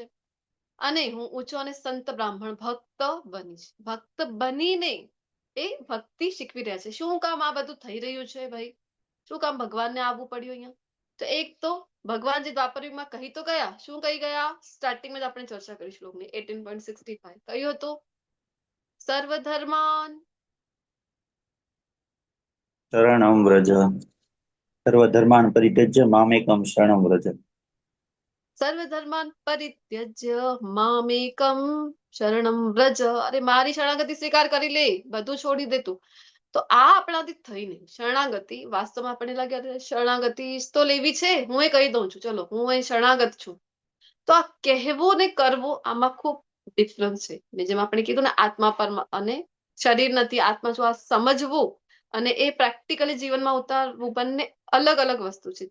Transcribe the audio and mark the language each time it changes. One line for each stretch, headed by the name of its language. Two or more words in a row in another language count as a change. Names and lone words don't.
Gujarati: અને હું ઊંચો અને સંત બ્રાહ્મણ ભક્ત બનીશ. ભક્ત બનીને એ ભક્તિ શીખવી રહ્યા છે. શું કામ આ બધું થઈ રહ્યું છે ભાઈ? શું કામ ભગવાનને આવવું પડ્યું અહીંયા? તો એક તો ભગવાન જે દ્વાપર યુગમાં કહી તો ગયા, શું કહી ગયા? સ્ટાર્ટિંગમાં જ આપણે ચર્ચા કરી શ્લોકની 18.65 કયું હતું?
Sanskrit: સર્વધર્માન शरणम व्रज, सर्वधर्मान परित्यज्य मामेकम शरणम व्रज. सर्वधर्मान परित्यज्य मामेकम शरणम व्रज.
Gujarati: અરે મારી શરણાગતિ સ્વીકાર કરી લે, બધું છોડી દે તું. તો આ આપણાથી થઈ નહીં શરણાગતિ. વાસ્તવમાં આપણને લાગે અરે શરણાગતિ તો લેવી છે, હું એ કહી દઉં છું, ચલો હું એ શરણાગત છું. તો આ કહેવું ને કરવું આમાં ખૂબ ડિફરન્સ છે. ને જેમ આપણે કીધું ને આત્મા પર અને શરીર નથી આત્મા છું, આ સમજવું અને એ પ્રેક્ટિકલી જીવનમાં ઉતારવું બંને અલગ અલગ વસ્તુ છે.